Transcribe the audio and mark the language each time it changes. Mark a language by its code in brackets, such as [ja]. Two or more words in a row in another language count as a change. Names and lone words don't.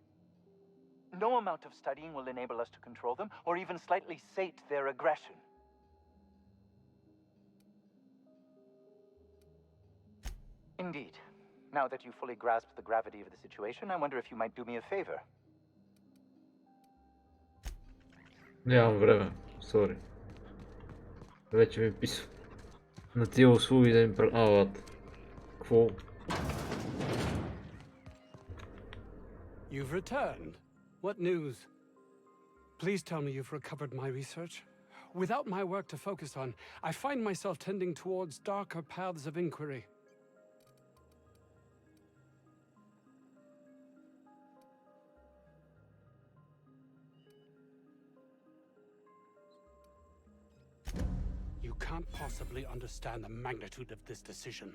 [en] No amount of studying will enable us to control them, or even slightly sate their aggression. Indeed. Now that you fully grasp the gravity of the situation, I wonder if you might do me a favor. [bg] Нямам време, сори. Вече ми писва. На тия услуги да им правят. Какво? [en] You've returned. What news? Please tell me you've recovered my research. Without my work to focus on, I find myself tending towards darker paths of inquiry. You can't possibly understand the magnitude of this decision.